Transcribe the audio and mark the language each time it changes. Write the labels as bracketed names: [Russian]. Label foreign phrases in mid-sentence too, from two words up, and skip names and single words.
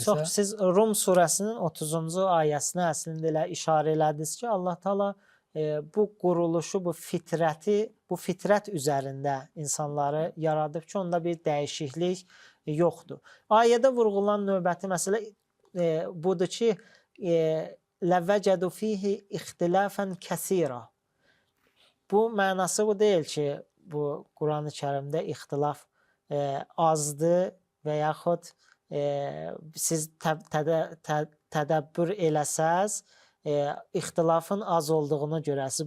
[Azerbaijani] Çox, siz Rum surəsinin 30-cu ayəsinə əslində elə işarə elədiniz ki, Allah Teala bu quruluşu, bu fitrət üzərində insanları yaradıb ki, onda bir dəyişiklik yoxdur. Ayədə vurğulanan növbəti məsələ budur ki, [Arabic] لَوَجَدُوا فِيهِ اِخْتِلَافًا كَثِيرًا [Azerbaijani] Bu mənası bu deyil ki, bu Quran-ı Kərimdə ixtilaf azdır və yaxud siz tədəbbür eləsəz, ixtilafın az olduğunu görəsiz.